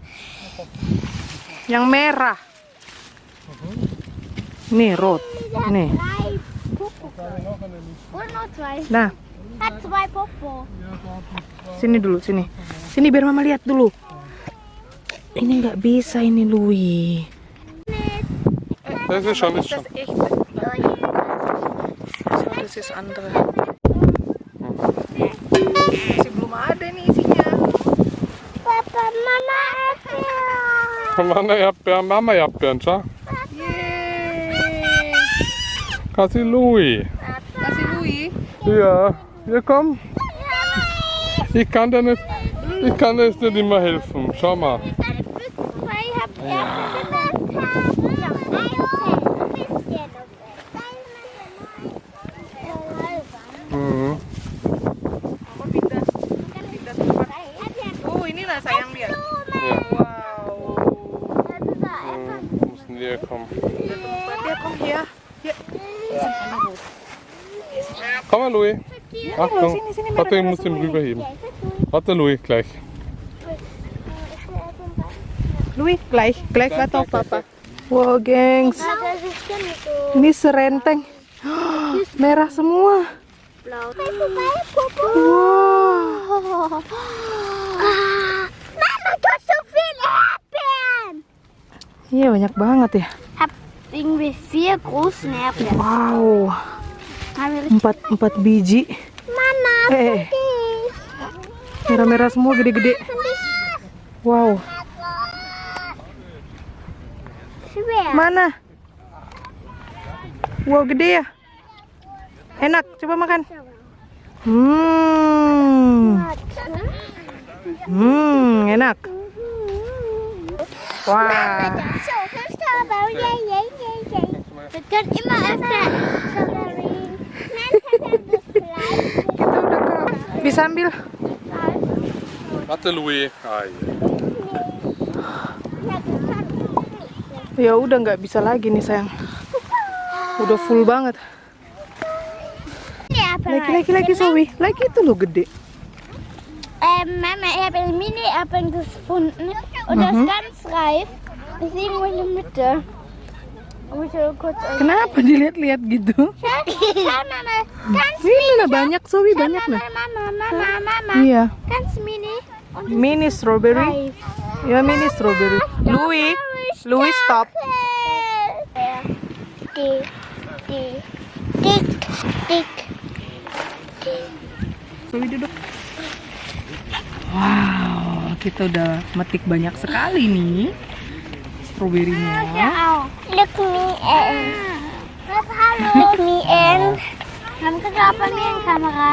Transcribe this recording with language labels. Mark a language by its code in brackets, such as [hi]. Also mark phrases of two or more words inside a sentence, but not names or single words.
[id] Yang merah. Nih road. Nih. Nah. Sini dulu, sini. Sini biar Mama lihat dulu. Ini nggak bisa ini, Louis. [de] Das ist schon. Das ist andere. [id] Masih belum ada nih isinya. [de] Papa, Mama Erdbeeren. Mama Erdbeeren, Mama Erdbeeren, schau. Yeay. [id] Kasih Louis. Kasih Louis. [de] Ja, hier komm. Ich kann dir jetzt nicht immer helfen. Schau mal. Mhm. [id] Oh, inilah sayang dia. [de] Ja. Wow. Müssen wir kommen. Dia komm hier. Hier. Komm mal, Louis. Achtung. [id] sini, [de] Warte, ich muss den rüberheben. Warte, Louis, gleich. Louis, gleich warte auf Papa. [id] Wow, gengs. Ini serenteng. Merah semua. Wow. [de] Mama, du hast so viele Erdbeeren. [id] Iya, banyak banget ya. [de] Hab irgendwie 4 großen Erdbeeren. [id] Wow. 4 biji. Mama, Merah-merah semua, gede-gede. Wow. [de] schwer. [id] Mana? Wow, gede ya. Enak, coba makan. Enak. Wah. [de] So, kannst du aber, wir können immer öfter Strawberry [id] bisa ambil. [de] Warte, Louis. Ah, [id] Ya udah nggak bisa lagi nih sayang. Udah full banget. Lagi Zoe. Lagi itu lo gede. [de] Mama, ich habe einen Mini-Apfel gefunden und das ist ganz reif. Ist irgendwo in der Mitte. Muss ich kurz [id] Kenapa dilihat-lihat gitu? [de] Schau, Mama, ganz [id] Ini nah banyak Zoe, banyak nah. Mama, Iya. [de] ganz mini. Und [en] Mini strawberry. [de] reif. [id] Ya [en] mini strawberry. [id] Louis stop. [de] Dick, dick, dick. [id] Zoe duduk. Wow, kita udah metik banyak sekali nih stroberinya. [en] Look me in. Look me in. [id] Kamu kenapa nih yang kamera?